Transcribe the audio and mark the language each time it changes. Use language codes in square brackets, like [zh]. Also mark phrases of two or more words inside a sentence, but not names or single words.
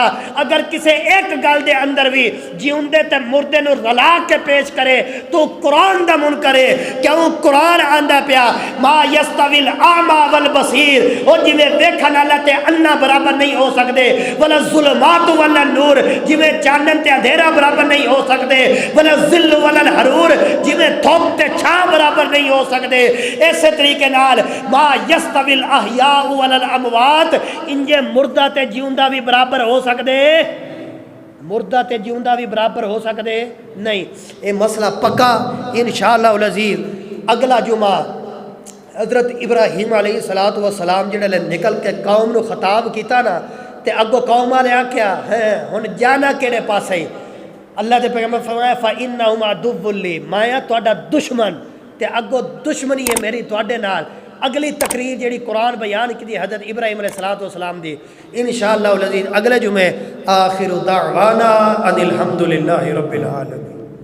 [pa] اگر کسے ایک گل دے اندر بھی جیوندے تے مردے نو رلا کے پیش کرے تو قرآن دا منکر ہے، کیوں؟ قرآن آندا پیا [ar] ما یستوی الاعمی والبصیر، [pa] او جویں ویکھن والا تے انا برابر نہیں ہو سکدے، [ar] ولا الظلمات ولا نور، [pa] جویں چانن تے اندھیرا برابر نہیں ہو سکتے، [ar] ولا ظل ولا الحرور [pa] جویں دھوپ تے چھاں برابر نہیں ہو سکتے، اسی طریقے نال [ar] ما یستوی الاحیاء ولا الاموات، [pa] انجے مردہ تے جیوندا بھی برابر ہو سکتے، مردہ تے جیوندا بھی برابر ہو سکتے نہیں۔ یہ مسئلہ پکا [ar] انشاءاللہ العزیز [pa] اگلا جمعہ حضرت ابراہیم علیہ السلام جڑے لے نکل کے قوم نو خطاب کیتا نا تے اگو قوم والے آکھیا ہے ہن جانا کیڑے پاسے، اللہ دے پیغمبر فرمایا [ar] فَإِنَّهُمْ عَدُوٌّ لِّي، [pa] میں تہاڈا دشمن تے اگو دشمنی ہے میری تہاڈے نال۔ اگلی تقریر جڑی قرآن بیان کی حضرت ابراہیم علیہ السلام دی [ar] انشاءاللہ العزیز [pa] اگلے جمعے آخر دعوانا [ar] ان الحمدللہ رب العالمین۔